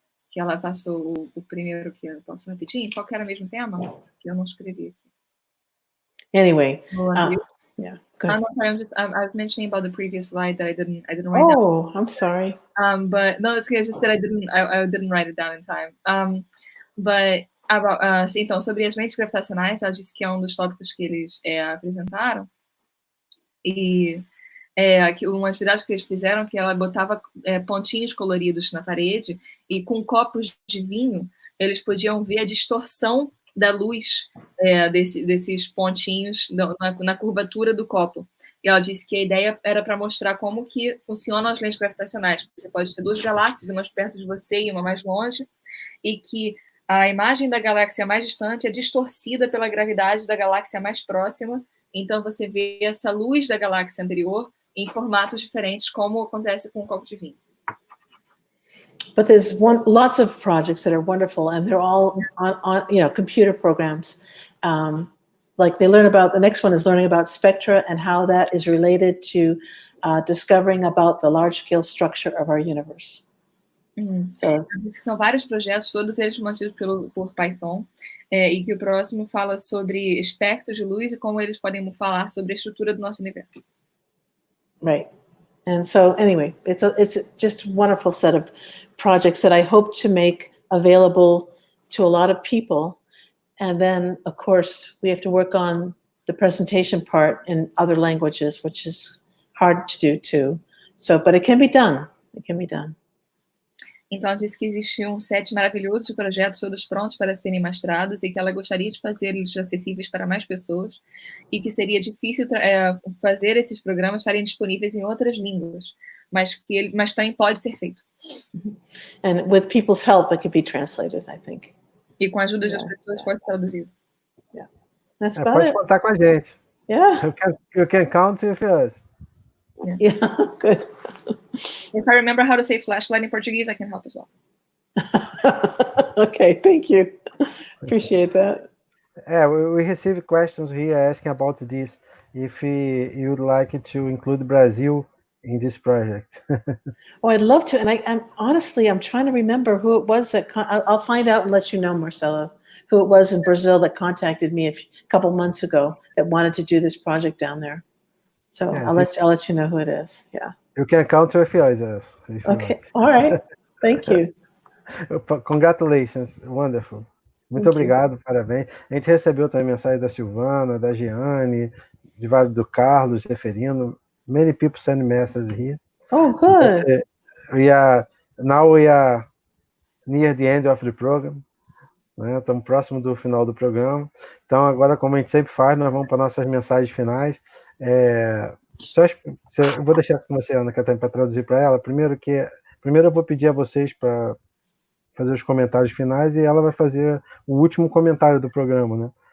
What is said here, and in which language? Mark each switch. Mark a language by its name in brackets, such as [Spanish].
[Portuguese] Que ela passou o primeiro, que eu posso repetir? Qual que era o mesmo tema? Que eu não escrevi aqui. [English] Anyway, yeah. No, sorry, I was mentioning about the previous slide that I didn't write down. Oh, I'm sorry. But no, it's just that I didn't write it down in time. But about, [Portuguese] então, sobre as lentes gravitacionais, ela disse que é um dos tópicos que eles apresentaram. E uma atividade que eles fizeram, que ela botava pontinhos coloridos na parede, e com copos de vinho, eles podiam ver a distorção da luz desses pontinhos na curvatura do copo. E ela disse que a ideia era para mostrar como que funcionam as lentes gravitacionais. Você pode ter duas galáxias, uma perto de você e uma mais longe, e que a imagem da galáxia mais distante é distorcida pela gravidade da galáxia mais próxima, então você vê essa luz da galáxia anterior em formatos diferentes, como acontece com o copo de vinho. [English] But there's lots of projects that are wonderful, and they're all on computer programs. Like they learn about, the next one is learning about spectra and how that is related to discovering about the large-scale structure of our universe. So, [Portuguese] são vários projetos, todos eles mantidos por Python, e que o próximo fala sobre espectros de luz e como eles podem falar sobre a estrutura do nosso universo. [English] Right. And so anyway, it's just a wonderful set of projects that I hope to make available to a lot of people. And then, of course, we have to work on the presentation part in other languages, which is hard to do too. So, but it can be done. It can be done. [Portuguese] Então, ela disse que existe um set maravilhoso de projetos todos prontos para serem mostrados e que ela gostaria de fazer eles acessíveis para mais pessoas e que seria difícil fazer esses programas estarem disponíveis em outras línguas, mas também pode ser feito. [English] And with people's help, it can be translated, I think. [Portuguese] E com a ajuda das pessoas pode ser traduzido. [English] Yeah. That's about [Portuguese] pode [English] it. [Portuguese] contar com a gente. [English] Yeah. You can count with us. Yeah, good. If I remember how to say flashlight in Portuguese, I can help as well. Okay, thank you. Appreciate that. We receive questions here asking about this, if you would like to include Brazil in this project. Oh, I'd love to. And I'm honestly, I'm trying to remember who it was that, I'll find out and let you know, Marcelo, who it was in Brazil that contacted me a couple months ago that wanted to do this project down there. So yes, I'll let you know who it is. Yeah. You can count with us. Okay. All right. Thank you. Congratulations. Wonderful. [Portuguese] Muito obrigado, parabéns. A gente recebeu também mensagem da Silvana, da Giane, do Carlos, referindo. [English] Many people send messages here. Oh, good. Now we are near the end of the program. [Portuguese] Né? Estamos próximo do final do programa. Então, agora, como a gente sempre faz, nós vamos para nossas mensagens finais. Eu vou deixar com você, Ana, para traduzir para ela. Primeiro eu vou pedir a vocês para fazer os comentários finais e ela vai fazer o último comentário do programa, né?